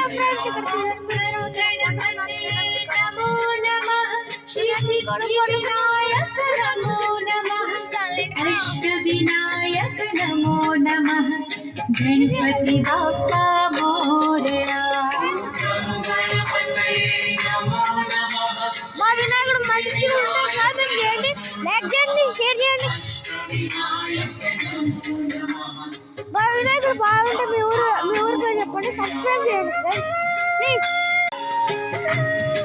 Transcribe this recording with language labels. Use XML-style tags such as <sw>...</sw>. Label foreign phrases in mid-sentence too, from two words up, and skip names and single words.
<te>ఫ్రెండ్స్ ఇక్కడ</te> <mr>अष्टविनायक नमो नमः गणपति बाप्पा मोरया</mr> <te>మా వినాయకుడు మంచిగా ఉంటే కామెంట్ చేయండి, లైక్ చేయండి, షేర్ చేయండి. మా వినాయకుడు బాగుంటే మీ ఊరు పేరు చెప్పండి, సబ్స్క్రైబ్ చేయండి</te> <en>friends please.</en>